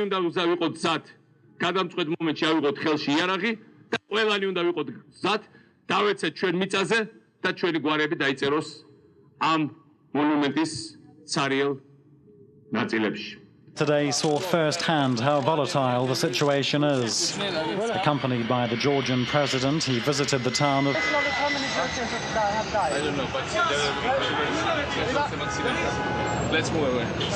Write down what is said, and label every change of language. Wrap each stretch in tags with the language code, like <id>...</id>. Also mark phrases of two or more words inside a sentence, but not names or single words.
<ka>უნდა ვიყოთ გზად გადამწყვეტ მომენტში ავიღოთ ხელში იარაღი და ყველანი უნდა ვიყოთ გზად დავეცეთ ჩვენ მიწაზე და ჩვენი გვარები დაიწეროს ამ მონუმენტის ცარიელ ნაწილებში.</ka> <en>Today saw firsthand how volatile the situation is. Accompanied by the Georgian president, he visited the town of... I don't know, but let's move away.</en>